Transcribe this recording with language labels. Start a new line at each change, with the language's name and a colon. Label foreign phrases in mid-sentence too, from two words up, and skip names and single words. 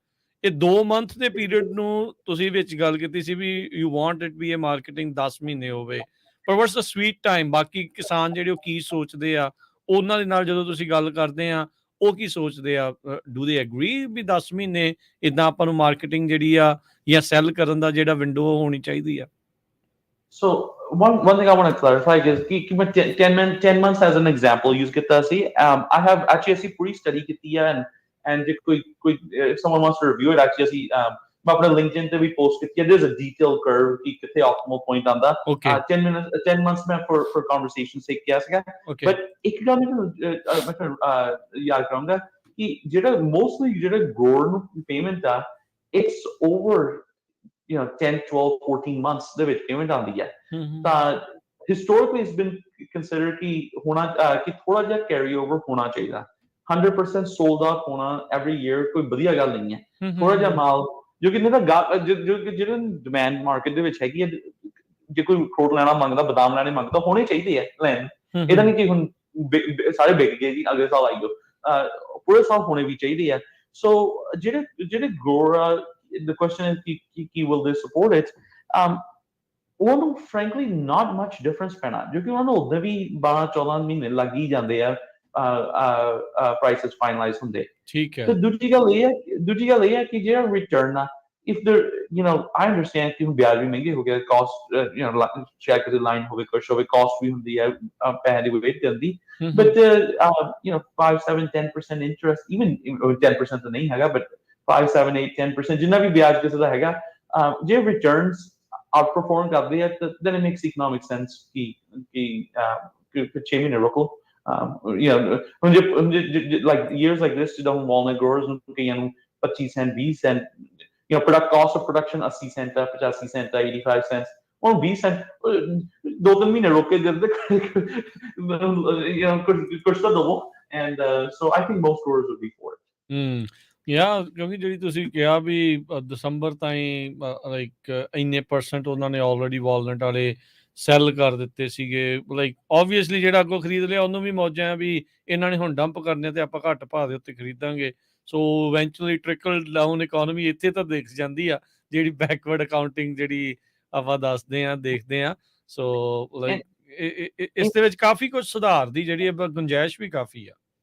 Punjabi: ਇਹ 2 ਮੰਥ ਦੇ ਪੀਰੀਅਡ ਨੂੰ ਤੁਸੀਂ ਵਿੱਚ ਗੱਲ ਕੀਤੀ ਸੀ ਵੀ
English: you want it
Punjabi: ਵੀ ਇਹ ਮਾਰਕੀਟਿੰਗ 10 ਮਹੀਨੇ ਹੋਵੇ, ਪਰ
English: what's a sweet time.
Punjabi: ਬਾਕੀ ਕਿਸਾਨ ਜਿਹੜੇ ਉਹ ਕੀ ਸੋਚਦੇ ਆ, ਉਹਨਾਂ ਦੇ ਨਾਲ ਜਦੋਂ ਤੁਸੀਂ ਗੱਲ ਕਰਦੇ ਆ, ਉਹ ਕੀ ਸੋਚਦੇ ਆ?
English: do they agree
Punjabi: ਵੀ 10 ਮਹੀਨੇ ਇੱਦਾਂ ਆਪਾਂ ਨੂੰ ਮਾਰਕੀਟਿੰਗ ਜਿਹੜੀ ਆ ਜਾਂ ਸੈੱਲ ਕਰਨ ਦਾ ਜਿਹੜਾ ਵਿੰਡੋ ਹੋਣੀ ਚਾਹੀਦੀ ਆ?
English: So one thing I want to clarify is
Hindi: कि मैं
English: 10 months as an example use
Punjabi: ਕੀਤਾ ਸੀ।
English: I have actually
Punjabi: ਅਸੀਂ ਪੂਰੀ study ਕੀਤੀ ਹੈ, and ਜੇ ਕੋਈ
English: if someone wants to review it,
Punjabi: actually ਅਸੀਂ ਮੈਂ ਆਪਣੇ LinkedIn ਤੇ ਵੀ post ਕੀਤੀ ਹੈ।
English: There's a detailed curve
Punjabi: ਕਿ ਕਿੱਥੇ
English: optimal point ਆਉਂਦਾ। 10 months ਮੈਂ for conversation sake
Punjabi: ਕਿਹਾ ਸੀਗਾ। But ਇੱਕ ਗੱਲ ਮੈਂ ਯਾਦ ਕਰਾਂਗਾ ਕਿ ਜਿਹੜਾ mostly ਜਿਹੜਾ grower ਨੂੰ payment ਆ,
English: it's over 10, 12, 14 months
Punjabi: ਦੇ ਵਿੱਚ
English: payment
Punjabi: ਆਉਂਦੀ ਹੈ। ਤਾਂ
English: historically it's been considered
Punjabi: ਕਿ ਥੋੜਾ ਜਿਹਾ
English: carry over
Punjabi: ਹੋਣਾ ਚਾਹੀਦਾ। 100%
English: sold out
Punjabi: ਹੋਣਾ
English: every year
Punjabi: ਕੋਈ ਵਧੀਆ ਗੱਲ ਨਹੀਂ ਹੈ। ਥੋੜਾ ਜਿਹਾ ਮਾਲ ਜੋ ਕਿ ਜਿਹੜਾ
English: demand market
Punjabi: ਦੇ ਵਿੱਚ ਹੈਗੀ ਹੈ, ਜੇ ਕੋਈ fruit ਲੈਣਾ ਮੰਗਦਾ, ਬਦਾਮ ਲੈਣੇ ਮੰਗਦਾ, ਹੋਣੇ ਚਾਹੀਦੇ ਆ ਲੈਣ। ਇਹਦਾ ਨਹੀਂ ਕਿ ਹੁਣ ਸਾਰੇ ਵਿਕ ਗਏ ਜੀ ਅਗਲੇ ਸਾਲ ਆਈਓ, ਪੂਰੇ ਸਾਲ ਹੋਣੇ ਵੀ ਚਾਹੀਦੇ ਆ। ਸੋ ਜਿਹੜੇ
English: grower, the question is will they support it?
Punjabi: ਉਹਨੂੰ
English: frankly not much difference
Punjabi: ਪੈਣਾ, ਕਿਉਂਕਿ ਉਹਨਾਂ ਨੂੰ ਉਦੋਂ ਵੀ 12-14 ਮਹੀਨੇ ਲੱਗ ਹੀ ਜਾਂਦੇ ਆ
English: prices finalize
Punjabi: ਹੁੰਦੇ। ਠੀਕ ਹੈ। ਤੇ ਦੂਜੀ ਗੱਲ ਇਹ ਹੈ ਕਿ ਜਿਹੜਾ ਰਿਟਰਨ ਆ,
English: if there I understand
Punjabi: ਕਿ ਵਿਆਜ ਵੀ ਮਹਿੰਗੇ ਹੋ ਗਏ, cost ਸ਼ਾਇਦ ਕਿਸੇ ਲਾਈਨ ਹੋਵੇ, ਕੁਛ ਹੋਵੇ, cost ਵੀ ਹੁੰਦੀ ਹੈ ਪੈਸੇ ਦੀ ਵੇਟ ਕਰਨ ਦੀ,
English: but 5, 7, 10% interest, even 10%
Punjabi: ਤਾਂ ਨਹੀਂ ਹੈਗਾ, but 5, 7, 8, 10% ਜਿੰਨਾ ਵੀ ਵਿਆਜ ਕਿਸੇ ਦਾ ਹੈਗਾ, ਜੇ
English: returns outperform
Punjabi: ਕਰਦੇ ਆ,
English: then it makes economic sense
Punjabi: ਕਿ 6 ਮਹੀਨੇ ਰੁਕੋ।
English: like years like this, ਜਿੱਦਾਂ walnut growers
Punjabi: ਨੂੰ ਕਈਆਂ ਨੂੰ
English: 25 cent, 20 cent, cost of production 80 cent, 85 cent, 85 cents,
Punjabi: ਹੁਣ 20 ਸੈਂਟ 2-3 ਮਹੀਨੇ ਰੋਕ ਕੇ ਦੇ ਕੁਛ ਤਾਂ ਦਵੋ
English: and so I think most stores would be for it
Punjabi: ਯਾ ਕਿਉਂਕਿ ਜਿਹੜੀ ਤੁਸੀਂ ਕਿਹਾ ਵੀ ਦਸੰਬਰ ਤਾਈਂ ਲਾਈਕ ਇੰਨੇ % ਉਹਨਾਂ ਨੇ
English: already walnut
Punjabi: ਵਾਲੇ ਸੈੱਲ ਕਰ ਦਿੱਤੇ ਸੀਗੇ
English: like obviously
Punjabi: ਜਿਹੜਾ ਅੱਗੋਂ ਖਰੀਦ ਲਿਆ ਉਹਨੂੰ ਵੀ ਮੌਜਾਂ ਵੀ ਇਹਨਾਂ ਨੇ ਹੁਣ ਡੰਪ ਕਰਨੇ ਤੇ ਆਪਾਂ ਘੱਟ ਭਾਅ ਦੇ ਉੱਤੇ ਖਰੀਦਾਂਗੇ ਸੋ
English: eventually trickle down economy
Punjabi: ਇੱਥੇ ਤਾਂ ਦਿਖ ਜਾਂਦੀ ਆ ਜਿਹੜੀ
English: backward accounting
Punjabi: ਜਿਹੜੀ ਆਪਾਂ ਦੱਸਦੇ ਹਾਂ ਦੇਖਦੇ ਹਾਂ
English: so like
Punjabi: ਇਸ ਦੇ ਵਿੱਚ ਕਾਫੀ ਕੁਝ ਸੁਧਾਰ ਦੀ ਜਿਹੜੀ ਗੁੰਜਾਇਸ਼ ਵੀ ਕਾਫੀ ਆ